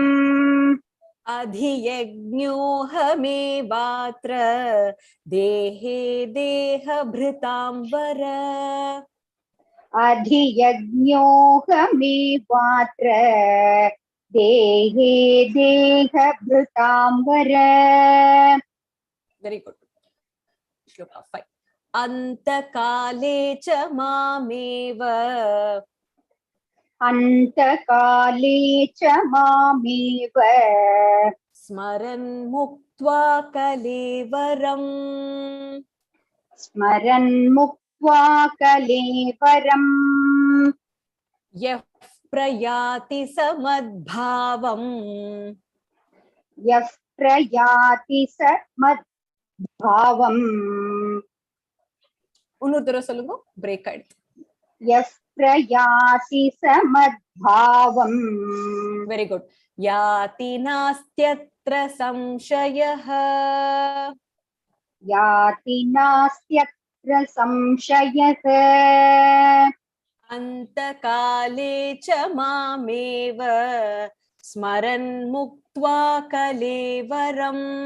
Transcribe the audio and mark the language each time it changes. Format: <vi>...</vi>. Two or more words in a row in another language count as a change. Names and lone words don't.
<sa>अधियज्ञोऽहमेवात्र देहे देहभृताम्बर अधियज्ञोऽहमेवात्र देहे देहभृताम्बर</sa> <en>very good</en> <sa>श्लोका 5 अन्तकाले च मामेव अन्तकाले च मामेव स्मरन् मुक्त्वा कलेवरम् स्मरन् मुक्त्वा कलेवरम् यः प्रयाति समद्भावम् यः प्रयाति स मद्भावम्</sa> <ta>இன்னொரு தடவை சொல்லுங்க பிரேக் ஆயிடுச்சு</ta> <sa>यः प्रयाति स मद्भावम्</sa> <en>very good</en> <sa>याति नास्त्यत्र संशयः याति नास्त्यत्र संशयः अन्तकाले च मामेव स्मरन् मुक्त्वा कलेवरम्</sa>